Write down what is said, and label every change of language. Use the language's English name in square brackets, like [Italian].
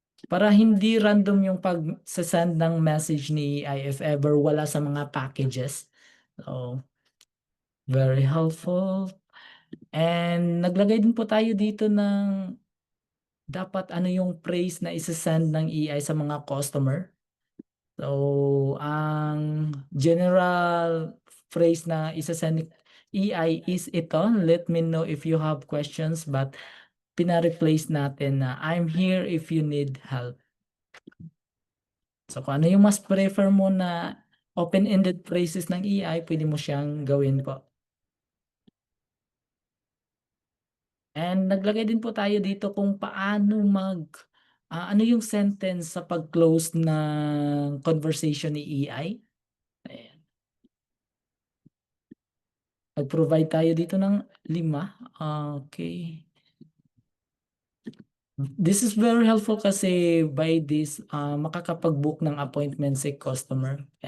[Filipino] Para hindi random yung pag-send ng message ni EI if ever wala sa mga packages. [English] So, very helpful. [Filipino] And naglagay din po tayo dito ng dapat ano yung praise na isa-send ng EI sa mga customer. So, ang general phrase na isa-send EI is ito, [English] let me know if you have questions, [Filipino] but pina-replace natin na [English] I'm here if you need help. [Filipino] So, kung ano yung mas prefer mo na open-ended phrases ng EI, pwede mo siyang gawin po. And naglagay din po tayo dito kung paano ano yung sentence sa pag-close ng conversation ni EI. Ayan. Nag-provide tayo dito ng 5. Okay. [English] This is very helpful [Filipino] kasi [English] by this, [Filipino] makakapag-book ng appointment si customer.